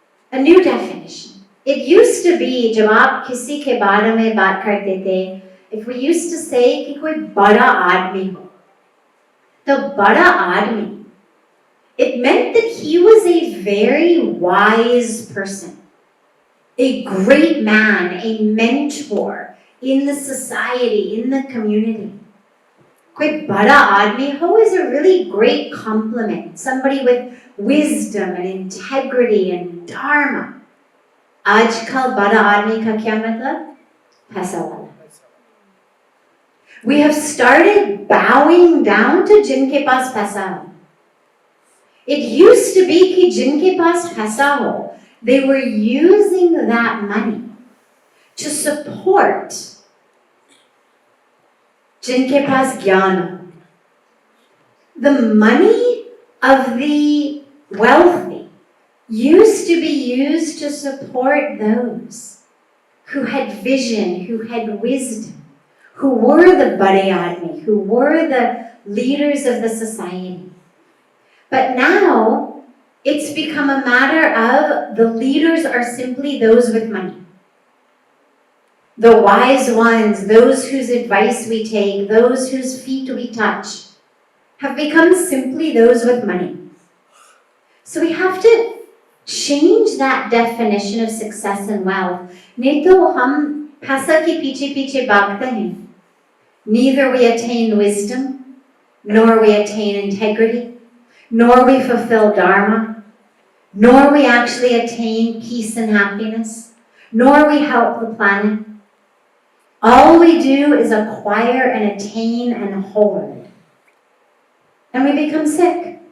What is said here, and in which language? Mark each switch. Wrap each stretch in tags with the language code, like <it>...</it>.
<en>A new definition. It used to be,</en> <hi>जब आप किसी के बारे में बात करते थे,</hi> <en>if we used to say</en> <hi>कि कोई बड़ा आदमी हो, तो बड़ा आदमी,</hi> <en>it meant that he was a very wise person, a great man, a mentor in the society, in the community.</en> <hi>कोई बड़ा आदमी हो</hi> <en>is a really great compliment, somebody with wisdom and integrity and dharma.</en> <hi>आजकल बड़ा आदमी का क्या मतलब? पैसा वाला.</hi> <en>We have started bowing down to</en> <hi>जिनके पास पैसा हो.</hi> <en>It used to be</en> <hi>कि जिनके पास पैसा हो,</hi> <en>they were using that money to support</en> <hi>जिनके पास ज्ञान हो.</hi> <en>The money of the wealthy used to be used to support those who had vision, who had wisdom, who were the</en> <hi>bade aadmi,</hi> <en>who were the leaders of the society. But now, it's become a matter of the leaders are simply those with money. The wise ones, those whose advice we take, those whose feet we touch, have become simply those with money. So we have to change that definition of success and wealth.</en> <hi>नहीं तो हम पैसा के पीछे पीछे भागते हैं.</hi> <en>Neither we attain wisdom, nor we attain integrity, nor we fulfill dharma, nor we actually attain peace and happiness, nor we help the planet. All we do is acquire and attain and hoard. And we become sick.</en>